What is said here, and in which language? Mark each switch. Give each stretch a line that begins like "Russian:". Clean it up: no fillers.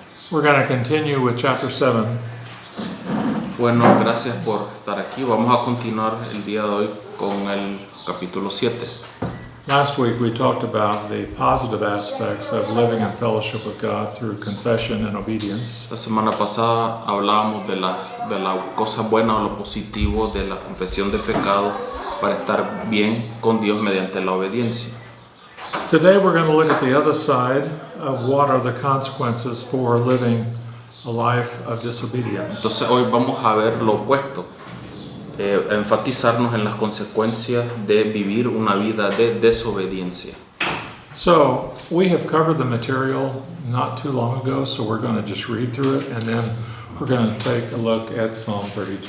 English: We're going to continue with chapter 7.
Spanish: Bueno, gracias por estar aquí. Vamos a continuar el día de hoy con el capítulo 7.
English: Last week we talked about the positive aspects of living in fellowship with God through confession and obedience.
Spanish: La semana pasada hablábamos de la cosa buena o lo positivo de la confesión de pecado para estar bien con Dios mediante la obediencia.
English: Today we're going to look at the other side of what are the consequences for living a life of disobedience.
Spanish: Entonces hoy vamos a ver lo opuesto, enfatizarnos en las consecuencias de vivir una vida de desobediencia.
English: So we have covered the material not too long ago, so we're going to just read through it and then we're going to take a look at Psalm 32.